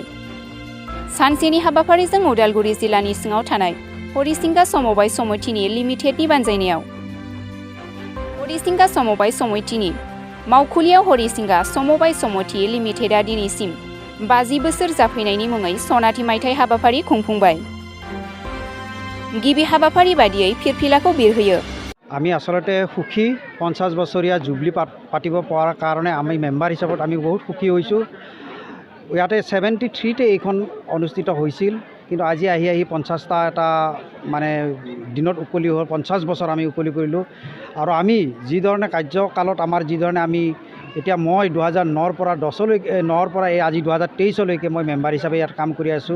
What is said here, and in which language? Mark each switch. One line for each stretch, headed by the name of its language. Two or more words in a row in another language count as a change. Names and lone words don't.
Bodo: सानसेनि हाबाफारिजों उदालगुरि जिल्लानि सिङाव थानाय हरिसिंगा समबाय समितिनि लिमिटेडनि बानजायनायाव हरिसिंगा समबाय समितिनि मावखुलियाव हरिसिंगा समबाय समिति लिमिटेडआ दिनैसिम 50 बोसोर जाफैनायनि मुङै सनाथि मायथाइ हाबाफारि खुंफुंबाय। गिबि हाबाफारि बादियै फिरफिलाखौ बिरहोयो।
Assamese: আমি আসলতে সুখী 50 বছৰীয়া জুবলি পাতিব পৰাৰ কাৰণে আমি মেম্বাৰ হিচাপত আমি বহুত সুখী হৈছোঁ। ইয়াতে 73তে এইখন অনুষ্ঠিত হৈছিল, কিন্তু আজি আহি 50টা এটা মানে দিনত উকলি হ'ল। 50 বছৰ আমি উকলি কৰিলোঁ আৰু আমি যিধৰণে কাৰ্যকালত আমাৰ যিধৰণে আমি এতিয়া মই 2009ৰ পৰা 10লৈকে পৰা এই আজি 2023লৈকে মই মেম্বাৰ হিচাপে ইয়াত কাম কৰি আছোঁ।